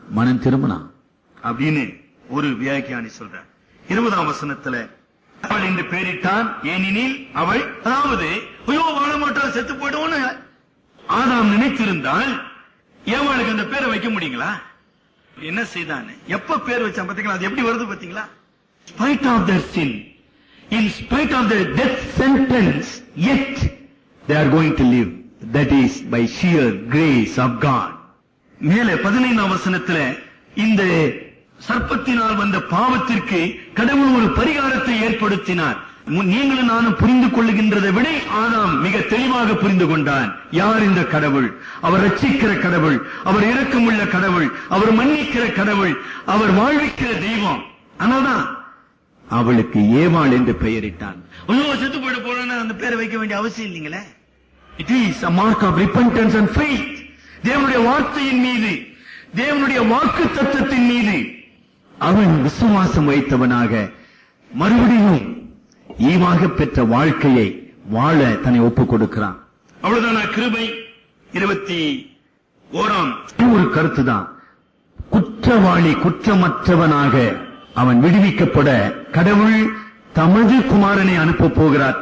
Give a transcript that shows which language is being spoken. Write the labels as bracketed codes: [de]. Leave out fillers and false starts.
[ta] மனம் திரும்பினான் அப்படின்னு ஒரு வியாக்கியானி சொல்றார். 20ஆம் வசனத்துல அவள் என்று பெயரிட்டான், ஏனெனில் அவள், அதாவது ஐயோ வாழ மாட்டான், செத்து போயிடுவோன்னு ஆதாம் நினைத்திருந்தால் ஏவாளுக்கு அந்த பேரை வைக்க முடியுங்களா? என்ன செய்தான்? எப்ப பேர் வச்சான் பாத்தீங்களா? அது எப்படி வருது பாத்தீங்களா? [en] Spite of their sin, in spite of their death sentence, yet they are going to live. That is by sheer grace of God. [ta] மேலே 15ஆம் வசனத்துல இந்த சர்ப்பத்தினால் வந்த பாவத்திற்கு கடவுள் ஒரு பரிகாரத்தை ஏற்படுத்தினார். நீங்களும் நானும் புரிந்து கொள்ளுகின்றதை விட ஆதாம் மிக தெளிவாக புரிந்து கொண்டான். யார் இந்த கடவுள்? அவர் ரட்சிக்கிற கடவுள், அவர் இரக்கமுள்ள கடவுள், அவர் மன்னிக்கிற கடவுள், அவர் வாழ்விக்கிற தெய்வம். ஆனால்தான் அவளுக்கு ஏவாள் என்று பெயரிட்டான். செத்து போயிட போறேன்னு அந்த பேரை வைக்க வேண்டிய அவசியம் இல்லைங்களே. [en] It is a mark of repentance and faith. [ta] தேவனுடைய வார்த்தையின் மீது, தேவனுடைய வாக்கு தத்துவத்தின் மீது அவன் விசுவாசம் வைத்தவனாக மறுபடியும் ஈவாக பெற்ற வாழ்க்கையை வாழ தன்னை ஒப்புக் கொடுக்கிறான். அவ்வளவுதான் கிருபை. 21ஆம் ஒரு கருத்துதான், குற்றவாளி குற்றமற்றவனாக அவன் விடுவிக்கப்பட கடவுள் தமது குமாரனை அனுப்ப போகிறார்.